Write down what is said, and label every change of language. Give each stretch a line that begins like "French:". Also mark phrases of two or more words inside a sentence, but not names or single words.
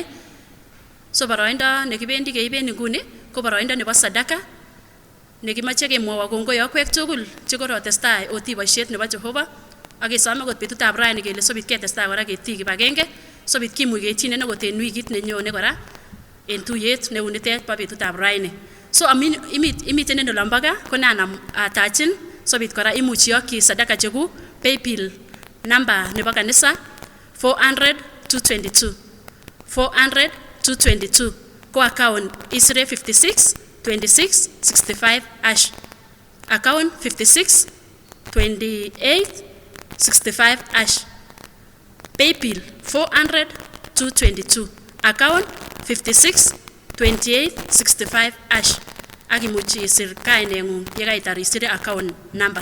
Kalenjin: So boroindo nekibendi keiben nguni ko boroindo nebo sadaka nekimache kemwowo kongoi akwek tugul chekorotestai oti boisiet nebo Jehova ak kesome kot betutab raini kele sobit ketestai kora ketii kibagenge sobit kimuch keityin akot en wikit nenyone kora en tuyet neu nitet bo betutab raini. So imiten en olombo gaa konanam atachin sobit kora imuch iyokyi sadaka chekuk
English: paybill number
Kalenjin: nebo kanisa 400-222 400-222 ko account isire 56-26-65
English: hash account
Kalenjin: 56-28-65
English: hash paybill
Kalenjin: 400-222 account 56-28-65 hash ak imuchi isir kaineng'ung yekaitar isire
English: account number.